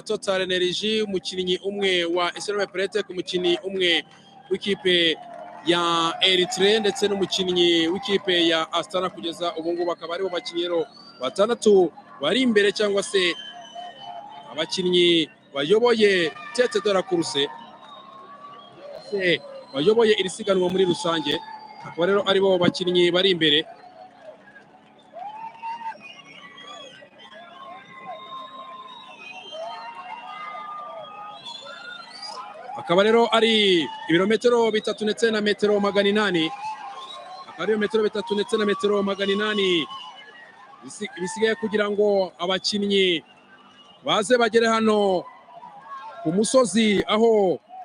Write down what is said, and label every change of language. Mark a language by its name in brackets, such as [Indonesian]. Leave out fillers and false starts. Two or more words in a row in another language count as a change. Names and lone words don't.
[Kinyarwanda] Total Energy umukinnyi umwe wa SRM Prete ku mukinnyi umwe w'ikipe ya Eritrea ndetse n'umukinnyi w'ikipe ya Astana kugeza ubu ngubu akaba aribo bakinnyi 6 bari imbere cyangwa se abakinnyi bayoboye [French] Tete de la Course [Kinyarwanda] bayoboye iri siganwa muri rusange akaba rero aribo bakinnyi bari imbere akaba rero ari ibirometero 3 ndetse na metero 800 akaba ari metero 3 ndetse na metero 800 bisigaye kugira ngo abakinnyi baze bagere hano ku musozi aho